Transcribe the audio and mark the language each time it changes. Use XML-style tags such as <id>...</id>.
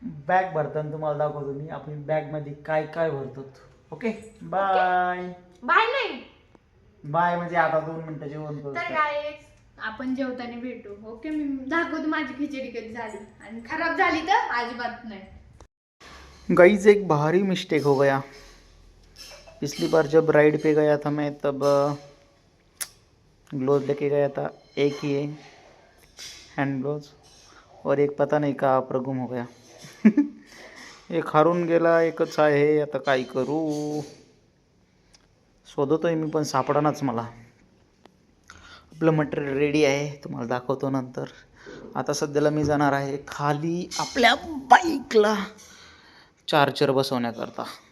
<mr>Bag भरताना तुम्हाला दाखवतो मी आपण बॅग मध्ये काय काय भरतो.</mr> <en>Okay bye.</en> <mr>बाय नाही, बाय म्हणजे आता 2 मिनिटं जेवण करू. तर काय आपण जेवताना भेटू. ओके, मी दाखवतो माझी खिचडी कधी झाली, आणि खराब झाली तर अजिबात नाही.</mr> <hi>गाइस एक भारी मिस्टेक हो गया. पिछली बार जब राइड पे गया था मैं, तब ग्लोव लेके गया था, एक ही है हैंड ग्लोव्स, और एक पता नहीं कहाँ पर गुम हो गया.</hi> <mr>एक हारून गेला, एकच आहे, आता काय करू? शोधतोय मी पण सापडानाच मला. आपलं मटेरियल रेडी आहे, तुम्हाला दाखवतो नंतर. आता सध्याला मी जाणार आहे खाली आपल्या बाईकला चार्जर बसवण्याकरता.</mr>